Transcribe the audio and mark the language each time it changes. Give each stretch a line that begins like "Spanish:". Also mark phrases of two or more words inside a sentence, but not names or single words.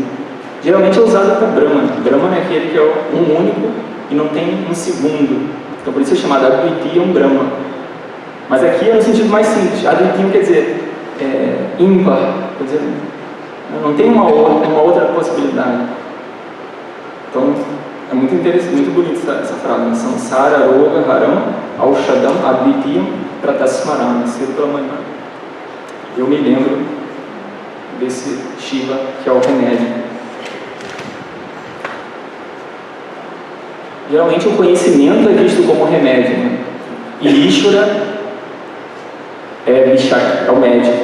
Portuguese: Geralmente é usado para Brahman. Brahman é aquele que é um único e não tem um segundo. Então por isso é chamado
Sanskrit: अद्वितीयं ब्रह्म.
Portuguese: Mas aqui é no sentido mais simples. Advitiyam quer dizer ímpar. Quer dizer, não tem uma outra possibilidade. Então é muito interessante, muito bonita essa frase.
Sanskrit: संसार रोग हरम् औषधम् अद्वितीयम् प्रातःस्मरण,
Portuguese: cedo pela manhã. Eu me lembro desse Shiva, que é o remédio. Geralmente o conhecimento é visto como remédio, né? E Ishvara é o médico.